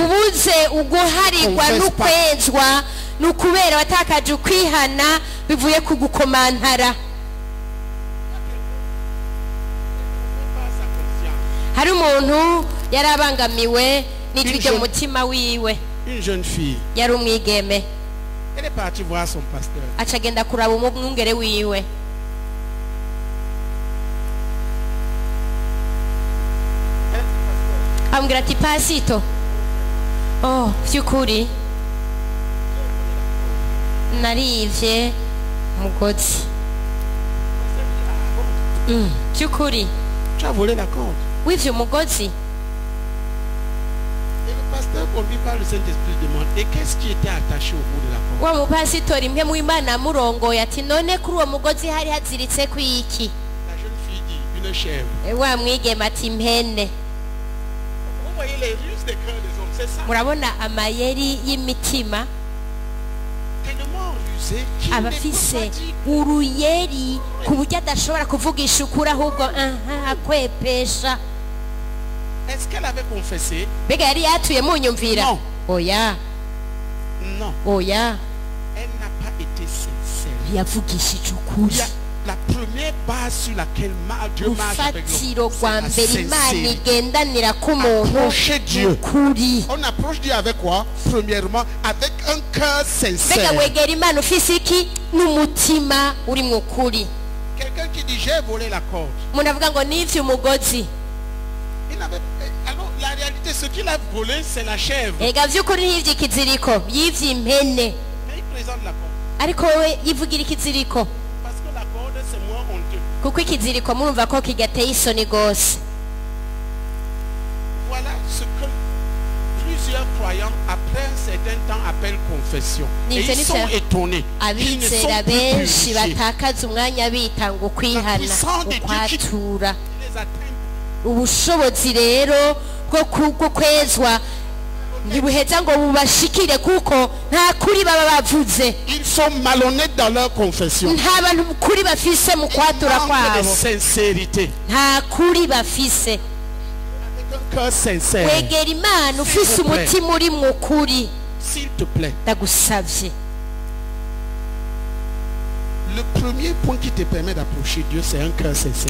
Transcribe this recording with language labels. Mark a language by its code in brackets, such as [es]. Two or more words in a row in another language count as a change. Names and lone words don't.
[rn] ubuze uguharigwa Confess n'ukwezwa n'ukubera watakaje ukwihana bivuye ku gukomantara. hari umuntu yari abangamiwe n'ijwi ryo mu mutima wiwe, [fr] Une jeune fille, [rn] yari umwigeme, [fr] elle est partie voir son pasteur. [rn] aca agenda kuraba umwungere wiwe, amubwira ati pasito, oh by'ukuri narivye umugozi. by'ukuri [fr] Tu as volé la corde. [rn] wivye umugozi. [fr] Et le pasteur conduit par le Saint-Esprit demande, et qu'est-ce qui était attaché au bout de la corde? [rn] wa mupasitori mwe mw'Imana amurongoye ati none kuri uwo mugozi hari haziritse kwiki? [fr] La jeune fille dit, une chèvre. [rn] wa mwigeme ati impene. [fr] Vous voyez les ruses des cœurs des hommes, c'est ça. [rn] murabona amayeri y'imitima, [fr] Tellement rusé qu'il ne peut [rn] abafise [fr] pas dire. [rn] uruyeri ku buryo adashobora kuvugisha ukuri ahubwo akwepesha. [fr] Est-ce qu'elle avait confessé? [rn] mbega yari yatuye mu nyumvira? [fr] Non. [rn] oya [fr] Non. [rn] oya, [fr] Elle n'a pas été sincère. [rn] yavugishije [fr] Il y [rn] ukuri. [fr] a la première base sur laquelle Dieu marche avec [rn] urufatiro [fr] nous, [rn] rwa [fr] c'est la [rn] mbere Imana [fr] sincérité. [rn] igendanira k'umuntu [fr] Approcher Dieu. [rn] ukuri. [fr] On approche Dieu avec quoi? Premièrement, avec un cœur [rn] mbega [fr] sincère. [rn] wegera Imana ufise iki? n'umutima uri mu kuri. [fr] Quelqu'un qui dit j'ai volé la corde. [rn] umuntu avuga ngo nivye umugozi. [fr] Il n'avait alors la réalité, ce qu'il a volé, c'est la chèvre. [rn] ega vy'ukuri ntiyivye ikiziriko, yivye impene. [fr] Mais il présente la corde. [rn] ariko wowe yivugira ikiziriko, [fr] Parce que la corde, c'est moins honteux. [rn] kuko ikiziriko murumva ko kigateye isoni gose. [fr] Voilà ce que plusieurs croyants, après un certain temps, appellent confession. Et [rn] Ni [fr] ils [rn] ivyo [fr] sont [rn] nivyo [fr] étonnés. Ils ne sont [rn] abizera [fr] plus [rn] benshi [fr] purifiés. [rn] batakaza umwanya bitanga ukwihana, ukwatura. [fr] Ils les atteignent. [rn] ubushobozi rero bwo kwezwa ntibuheza ngo bubashikire kuko nta kuri baba bavuze, [fr] Ils sont malhonnêtes dans leur confession. [rn] nta bantu kuri bafise mu kwatura [fr] Manque de [rn] kwabo, [fr] sincérité. [rn] nta kuri bafise. [fr] Avec un cœur sincère. [rn] wegera Imana ufise [fr] S'il vous plaît. [rn] umutima uri mu kuri. [fr] S'il te plaît. [rn] ndagusavye, [fr] Le premier point qui te permet d'approcher Dieu, c'est un cœur sincère.